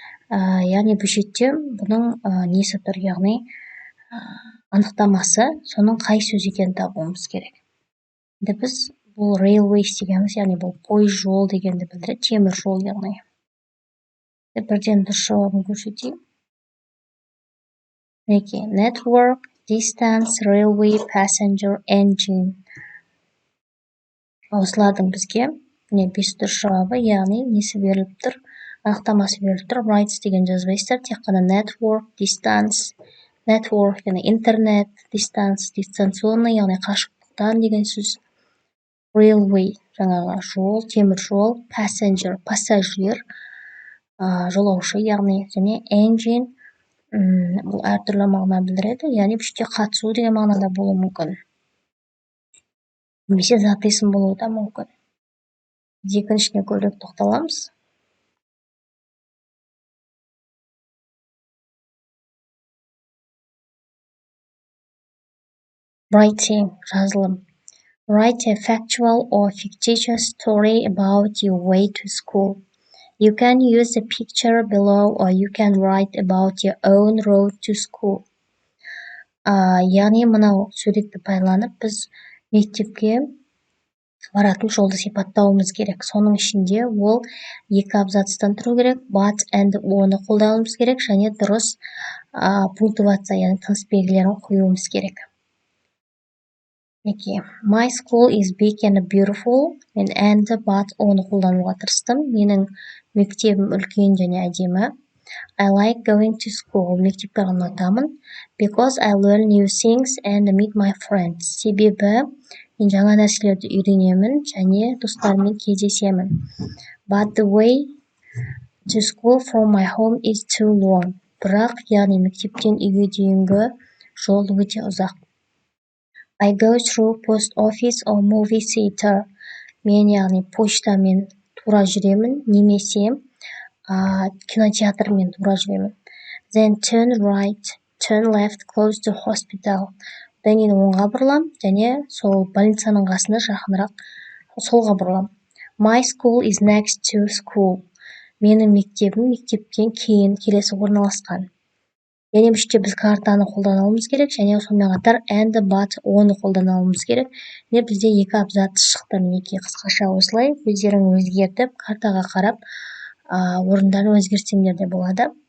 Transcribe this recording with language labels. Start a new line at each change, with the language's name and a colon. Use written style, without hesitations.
Kazakh: Яғни бұл шетте бұның несі тұр, яғни анықтамасы, соның қай сөз екенін табуымыз керек. Енді біз бұл railways дегеніміз, яғни бұл пойыз жол дегенді білдіреді, темір жол яғни. Бірден дұрыс жауабын көрсетейін.
English: Network, distance, railway, passenger, engine.
Kazakh: Осылардың бізге 5 дұрыс жауабы, яғни несі беріліп тұр, анықтамасы беріліп тұр. Rights деген жазбайсыздар, тек қана network, distance, network яғни интернет, distance, дистанционный, яғни қашықтықтан деген сөз. Railway жаңағы жол, темір жол, passenger, пассажир, жолаушы яғни, және engine бұл әртүрлі мағына білдіреді, яғни бұл жерде қатысу деген мағынада болуы мүмкін. Немесе зат есім болуы да мүмкін. Екіншісіне көбірек тоқталамыз. Writing, жазылым.
English: Write a factual or fictitious story about your way to school. You can use the picture below or you can write about your own road to school.
Kazakh: Яғни мынау суретті пайдаланып, біз мектепке баратын жолды сипаттауымыз керек. Соның ішінде ол 2 абзацтан тұру керек, but and оны қолдануымыз керек, және дұрыс пунктуация, яғни тыныс белгілерін қоюымыз керек.
English: My school is big and beautiful.
Kazakh: Мен and but оны қолдануға тырыстым. Менің мектебім үлкен және әдемі.
English: I like going to school.
Kazakh: Мектепке ұнатамын.
English: Because I learn new things and meet my friends.
Kazakh: Себебі мен жаңа нәрселерді үйренемін және достарыммен кездесемін.
English: But the way to school from my home is too long.
Kazakh: Бірақ, яғни мектептен үйге дейінгі жол өте ұзақ.
English: I go through post office or movie theater.
Kazakh: Мен, яғни почтамен тура жүремін, немесе кинотеатрмен тура жүремін.
English: Then turn right, turn left close to hospital.
Kazakh: Одан кейін оңға бұрылам, және сол больницаның қасына жақынырақ солға бұрылам.
English: My school is next to school.
Kazakh: Менің мектебім мектептен кейін келесі орналасқан. Яғни бұл жерде біз картаны қолдануымыз керек, және сонымен қатар and but оны қолдануымыз керек. Бізде 2 абзац шықты. Мінекей қысқаша осылай, өздерің өзгертіп, картаға қарап, орындарын өзгертсеңдер де болады.